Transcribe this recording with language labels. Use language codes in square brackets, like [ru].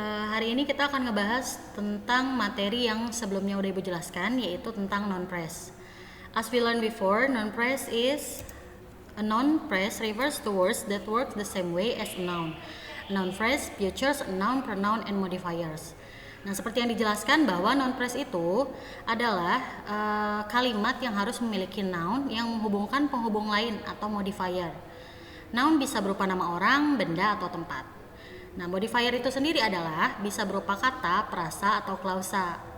[id] Hari ini kita akan ngebahas tentang materi yang sebelumnya udah Ibu jelaskan, yaitu tentang noun phrase. [en] As we learned before, noun phrase is a noun phrase refers to words that work the same way as a noun. A noun phrase features a noun, pronoun, and modifiers. [id] Nah, seperti yang dijelaskan bahwa noun phrase itu adalah kalimat yang harus memiliki noun yang menghubungkan penghubung lain atau modifier. Noun bisa berupa nama orang, benda, atau tempat. Nah, modifier itu sendiri adalah bisa berupa kata, frasa, atau klausa.